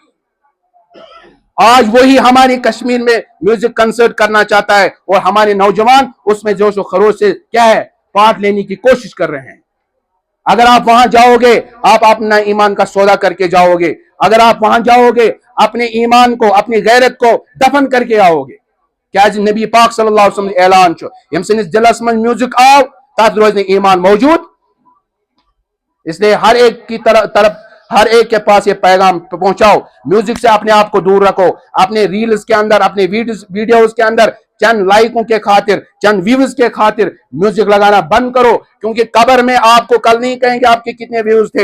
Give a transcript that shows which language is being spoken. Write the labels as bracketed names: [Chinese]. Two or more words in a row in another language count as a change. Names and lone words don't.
[Urdu] آج وہی ہماری کشمیر میں میوزک کنسرٹ کرنا چاہتا ہے, اور ہمارے نوجوان اس میں جوش و خروش سے کیا ہے پارٹ لینے کی کوشش کر رہے ہیں. اگر آپ وہاں جاؤ گے, آپ اپنا ایمان کا سودا کر کے جاؤ گے. اگر آپ وہاں جاؤ گے, اپنے ایمان کو, اپنی غیرت کو دفن کر کے آؤ گے. [Kashmiri] کیا نبی پاک صلی اللہ علیہ وسلم اعلان چھو یم سنس دلس من میوزک آو تات روز ایمان موجود. [Urdu] اس لیے ہر ایک کی طرف ہر ایک کے پاس یہ پیغام پہنچاؤ, میوزک سے اپنے آپ کو دور رکھو. اپنے ریلز کے اندر, اپنے ویڈیوز کے اندر چند لائکوں کے خاطر, چند ویوز کے خاطر میوزک لگانا بند کرو, کیونکہ قبر میں آپ کو کل نہیں کہیں گے آپ کے کتنے ویوز تھے.